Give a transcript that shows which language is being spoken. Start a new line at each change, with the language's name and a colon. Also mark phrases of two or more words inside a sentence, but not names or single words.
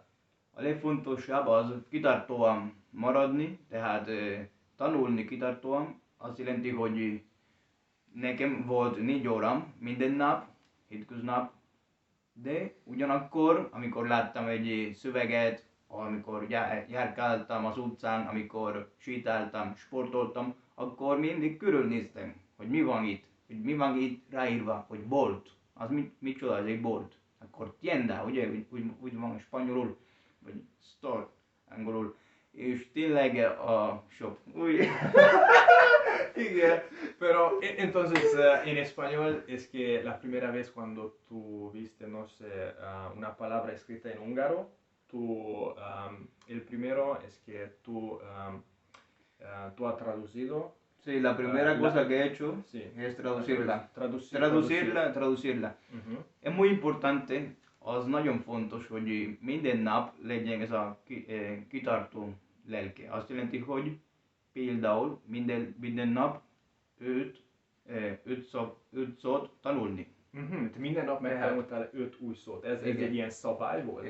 Hungarian: A legfontosabb az kitartóan maradni, tehát tanulni kitartóan, azt jelenti, hogy nekem volt 4 órám minden nap, hétköznap, de ugyanakkor, amikor láttam egy szöveget, amikor járkáltam az utcán, amikor sétáltam, sportoltam, akkor mindig körülnéztem, hogy mi van itt ráírva, hogy bolt. Az micsoda, ez egy bolt. Akkor tienda, ugye, úgy van spanyolul, vagy store angolul. És tényleg a shop. Igen,
Spanish: pero entonces en español es que la primera vez cuando tú viste, no sé, una palabra escrita en húngaro, el primero es que tú has traducido. Sí, la primera cosa que he hecho sí, es traducirla. Traducirla. Uh-huh. Es muy importante,
Hungarian: az nagyon fontos, hogy minden nap legyen ez a kitartó lelke. Azt jelenti, hogy például minden nap 5 szót tanulni. Minden nap megtanultál 5 új szót. Ez egy ilyen szabály volt?